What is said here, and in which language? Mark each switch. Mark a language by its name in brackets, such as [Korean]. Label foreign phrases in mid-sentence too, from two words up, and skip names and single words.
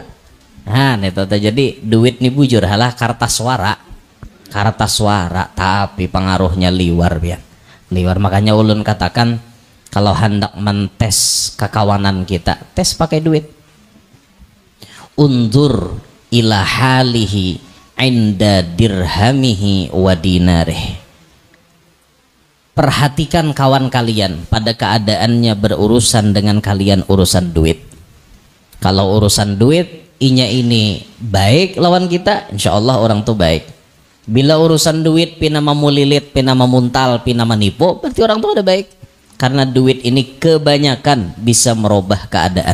[Banjar] Nah, itu jadi duit nih bujur halah kartas suara. Kartas suara, tapi pengaruhnya liwar biar. Liwar, makanya ulun katakan kalau hendak mentes kekawanan kita, tes pakai duit. [Arabic] انظر إلى حاله عند درهمه وديناره. [Indonesian] Perhatikan kawan kalian pada keadaannya berurusan dengan kalian urusan duit. [Banjar] Kalau urusan duit inya ini baik lawan kita, [Arabic] إن شاء الله [Banjar] orang tuh baik. Bila urusan duit pina mamulilit, pina mamuntal, pina manipu, berarti orang tuh ada baik. [Indonesian] Karena duit ini kebanyakan bisa merubah keadaan.